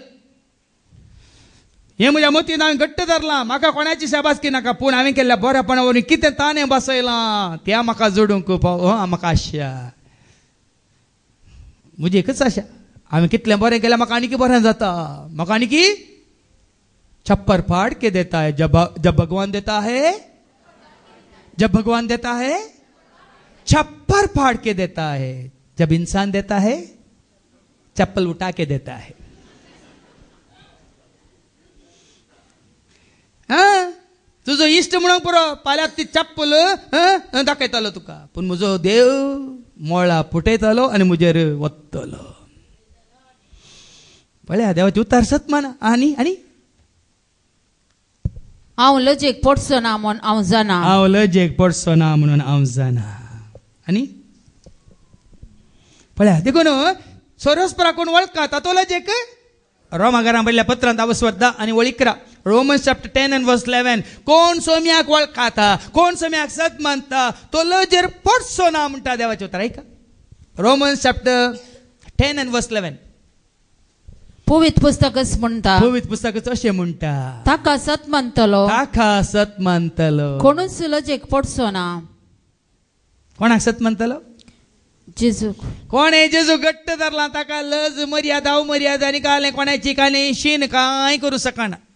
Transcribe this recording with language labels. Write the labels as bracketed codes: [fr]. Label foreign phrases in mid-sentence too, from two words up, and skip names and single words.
[kok] हें म्हज्या मतीन हांवें घट्ट धरलां. म्हाका कोणाची शाबासकी नाका, पूण हांवें केल्ल्या बऱ्यापणा वरून कितें ताणें बसयलां तें म्हाका जोडूंक म्हाका आशा. म्हजी एकच आशा, हांवें कितलें बरें केल्यार म्हाका आनीक बरें जाता. म्हाका आनीक [hi] छप्पर फाड़ के देता है. जब भगवान देता है, जब भगवान देता है छप्पर फाड़ के देता है. जब इंसान देता है चप्पल उठा के देता है. [kok] तुझो इष्ट म्हणून पुरो पाल्याक ती चप्पल दाखयतालो तुका, पूण म्हजो देव मोळा फुटयतालो आनी म्हजेर वतलो. पळया देवाचे उतार सत माना. आनी आनी हांव लजेक पडचो ना म्हणून हांव जाणा. हांव लजेक पडचो ना म्हणून हांव जाणा. आनी पळया देखून सोरस्परा कोण वळखता तातो लजेक. रोमाकारां बरयल्ल्या पत्रांत 10 आनी 11 [en] Romans chapter 10 and verse 11. [kok] कोण सोम्याक वळखता, कोण सोम्याक सत मानता तो लजेर पडचो ना म्हणटा देवाचे उतर. [en] ऐका Romans chapter 10 and verse 11. [kok] पवित्र पुस्तकच म्हणटा, पवित्र पुस्तकच अशें म्हणटा, ताका सत मानतलो, ताका सत मानतलो. कोणूच लजेक पडचो ना. कोणाक सत मानतलो? जेजू. कोणे जेजू घट्ट धरला ताका लज मर्यादा अमर्यादा आनी काले कोणाची काने शीन कांय करूं शकना.